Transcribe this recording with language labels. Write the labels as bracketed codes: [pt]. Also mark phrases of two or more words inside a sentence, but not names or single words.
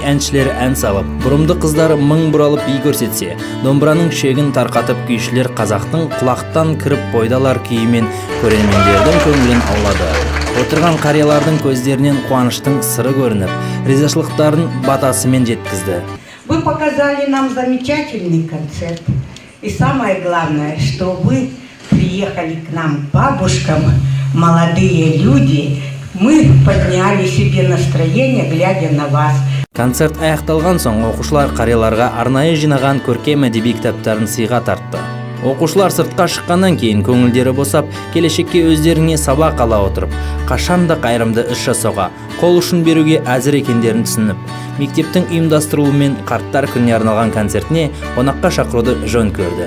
[kk] әншілері ән салып, бұрымды қыздары мың бұралып би көрсетсе, домбыраның шегін тарқатып күйшілер қазақтың құлақтан кіріп бойдалар күйімен көрермендердің көңілін аулады. Отырған қариялардың көздерінен қуаныштың сыры көрініп, ризашылықтарын батасымен жеткізді. [ru] Вы показали нам замечательный концерт. И самое главное, что вы приехали к нам, бабушкам, молодые люди. Мы подняли себе настроение, глядя на вас. [kk] Концерт аяқталған соң оқушылар қарияларға арнайы жинаған көркем әдеби кітаптарын сыйға тартты. Оқушылар сыртқа шыққаннан кейін көңілдері босап, келешекке өздеріне сабақ ала отырып, қашанда қайырымды іс жасауға, қол ұшын беруге әзір екендерін түсініп, мектептің ұйымдастыруымен қарттар күніне арналған концертіне қонаққа шақыруды жөн көрді.